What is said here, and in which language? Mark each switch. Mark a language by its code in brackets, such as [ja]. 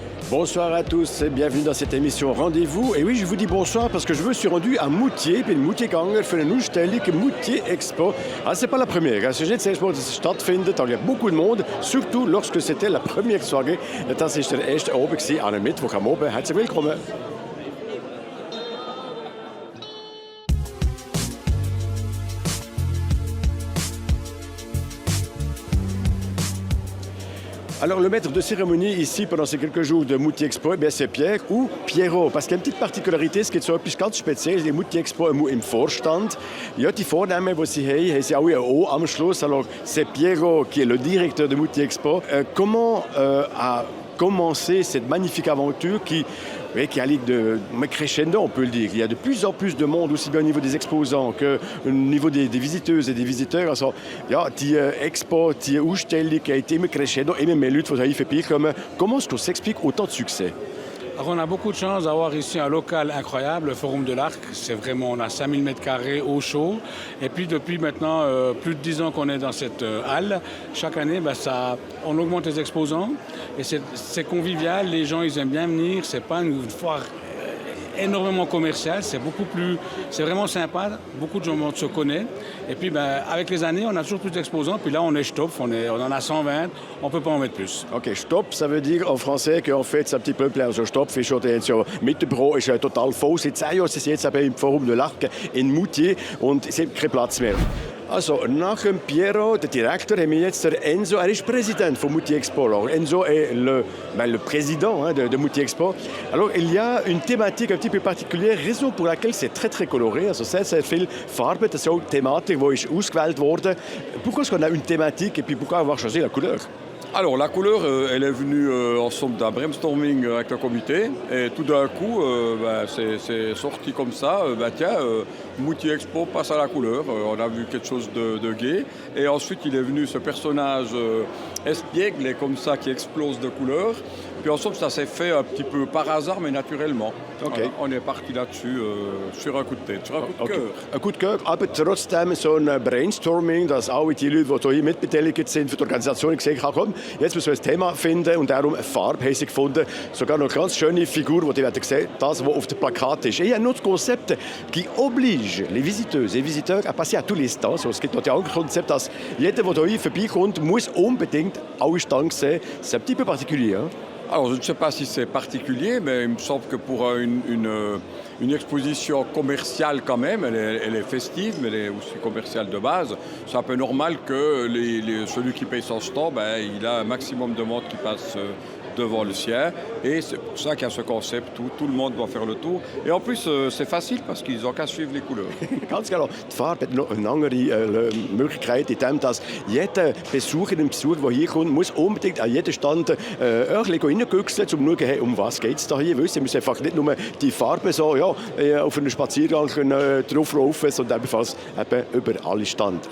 [fr] Bonsoir à tous et bienvenue dans cette émission Rendez-vous. Et oui, je vous dis bonsoir parce que je me suis rendu à Moutier, puis Moutier Ganger [de] für eine Ausstellung [fr] Moutier Expo. Ah, c'est pas la première, hein. C'est cette expo [de] die stattfindet, [fr] il y a beaucoup de monde, surtout lorsque c'était la première soirée. [de] Das ist der erste Abend gewesen, an einem Mittwoch am Abend. Herzlich willkommen. [fr] Alors, le maître de cérémonie ici, pendant ces quelques jours de Moutier Expo, eh c'est Pierre ou Pierrot. Parce qu'il y a une petite particularité, [de] es gibt so etwas ganz Spezielles, die Moutier Expo im Vorstand. Ja, die Vornamen, die sie haben sie auch ein O am Schluss. [fr] Alors, c'est Pierrot qui est le directeur de Moutier Expo. Comment a commencé cette magnifique aventure qui allait de crescendo, on peut le dire. Il y a de plus en plus de monde, aussi bien au niveau des exposants qu'au niveau des visiteuses et des visiteurs. [de] Also, ja, die Expo, die Ausstellung [fr] a été [de] immer crescendo, immer mehr Leute, die hier vorbeikommen. [fr] Comment est-ce que ça explique autant de succès? Alors on a beaucoup de chance d'avoir ici un local incroyable, le Forum de l'Arc. C'est vraiment, on a 5000 m² au chaud. Et puis depuis maintenant plus de 10 ans qu'on est dans cette halle, chaque année, on augmente les exposants. Et c'est convivial, les gens ils aiment bien venir. C'est pas une foire énormément commercial, c'est vraiment sympa, beaucoup de gens se connaissent. Et puis avec les années, on a toujours plus d'exposants, puis là on est stop, on en a 120, on ne peut pas en mettre plus. OK, stop, ça veut dire en français qu'en fait c'est un petit peu plein. [de] Also stop, ist schon mit dem Büro ist total voll. Seit 10 Jahren ist es jetzt im Forum de l'Arc in Moutier und es gibt keinen Platz mehr. Also, nach dem Piero, der Direktor, haben wir jetzt der Enzo. Er ist Präsident von Moutier Expo. [fr] Alors, Enzo est le président de Moutier Expo. Alors, il y a une thématique un petit peu particulière, raison pour laquelle c'est très, très coloré. [de] Also, sehr viel Farbe. Das ist auch die Thematik, die ist ausgewählt wurde. [fr] Pourquoi est-ce qu'on a une thématique et puis pourquoi avoir choisi la couleur? Alors la couleur, elle est venue en somme d'un brainstorming avec le comité et tout d'un coup, c'est sorti comme ça, Moutier Expo passe à la couleur, on a vu quelque chose de gai et ensuite il est venu ce personnage espiègle comme ça qui explose de couleurs. Puis en somme, ça s'est fait un petit peu par hasard, mais naturellement. Okay. Voilà, on est parti là-dessus sur un coup de tête, sur un coup de cœur. [de] Ein coup de cœur, aber trotzdem so ein Brainstorming, dass alle die Leute, die hier mitbeteiligt sind, für die Organisation gesagt haben, komm, jetzt müssen wir ein Thema finden und darum eine Farbe haben sie gefunden. Sogar noch eine ganz schöne Figur, die ihr sehen, das, was auf dem Plakat ist. [fr] Et il y a un autre concept qui oblige les visiteuses et visiteurs à passer à tous les stands. [de] Also, es gibt noch ein Konzept, dass jeder, der hier vorbeikommt, muss unbedingt alle Stands sehen. [fr] C'est un petit peu particulier, hein? Alors, je ne sais pas si c'est particulier, mais il me semble que pour une exposition commerciale quand même, elle est festive, mais elle est aussi commerciale de base. C'est un peu normal que celui qui paye son stand, il a un maximum de monde qui passe devant le sien. Et c'est pour ça qu'il y a ce concept où tout le monde doit faire le tour. Et en plus, c'est facile parce qu'ils n'ont qu'à suivre les couleurs. [de] Ganz genau. Die Farbe hat noch eine andere Möglichkeit, in dem, dass jeder Besucherin, Besucher, der hier kommt, muss unbedingt an jeden Stand ein bisschen reingüchseln, um zu schauen, hey, um was geht es da hier. Weil sie müssen einfach nicht nur die Farbe so auf einen Spaziergang drauflaufen, sondern ebenfalls eben über alle Stand.